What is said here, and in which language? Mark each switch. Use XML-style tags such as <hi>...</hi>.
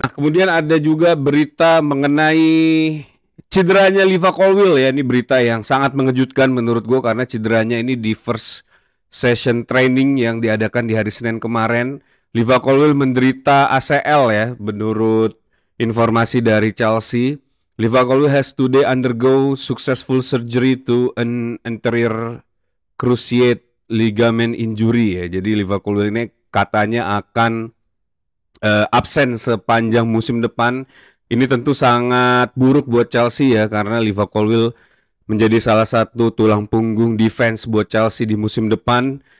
<id>Nah, kemudian ada juga berita mengenai cederanya Liva Colwill ya. Ini berita yang sangat mengejutkan menurut gue karena cederanya ini di</id> <en>first session training</en> <id>yang diadakan di hari Senin kemarin. Liva Colwill menderita ACL ya menurut informasi dari Chelsea.</id> <en>Liva Colwill has today undergo successful surgery to an anterior cruciate ligament injury ya.</en> <id>Jadi Liva Colwill ini katanya akan absen sepanjang musim depan. Ini tentu sangat buruk buat Chelsea ya, karena Liva Colwill menjadi salah satu tulang punggung defense buat Chelsea di musim depan.</id>